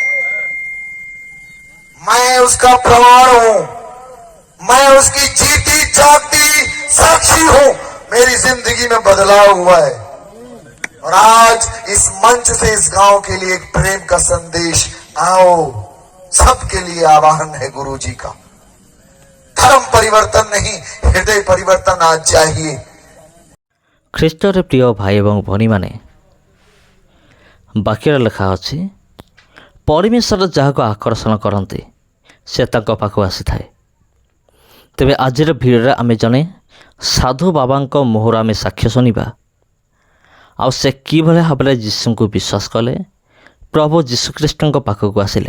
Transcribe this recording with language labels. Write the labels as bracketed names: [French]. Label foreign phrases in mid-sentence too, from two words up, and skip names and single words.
[Hindi] मैं उसका प्रमाण हूं, मैं उसकी जीती जागती साक्षी हूं। मेरी जिंदगी में बदलाव हुआ है और आज इस मंच से इस गांव के लिए एक प्रेम का संदेश, आओ सबके लिए आवाहन है गुरु जी का। धर्म परिवर्तन नहीं, हृदय परिवर्तन आज चाहिए। [Odia] ଖ୍ରୀଷ୍ଟରେ ପ୍ରିୟ ଭାଇ ଏବଂ ଭଉଣୀମାନେ, ବାକ୍ୟରେ ଲେଖା ଅଛି, ପରମେଶ୍ୱର ଯାହାକୁ ଆକର୍ଷଣ କରନ୍ତି ସେ ତାଙ୍କ ପାଖକୁ ଆସିଥାଏ। ତେବେ ଆଜିର ଭିଡ଼ିଓରେ ଆମେ ଜଣେ ସାଧୁ ବାବାଙ୍କ ମୁହଁରୁ ଆମେ ସାକ୍ଷ୍ୟ ଶୁଣିବା, ଆଉ ସେ କିଭଳି ଭାବରେ ଯୀଶୁଙ୍କୁ ବିଶ୍ୱାସ କଲେ, ପ୍ରଭୁ ଯୀଶୁଖ୍ରୀଷ୍ଟଙ୍କ ପାଖକୁ ଆସିଲେ।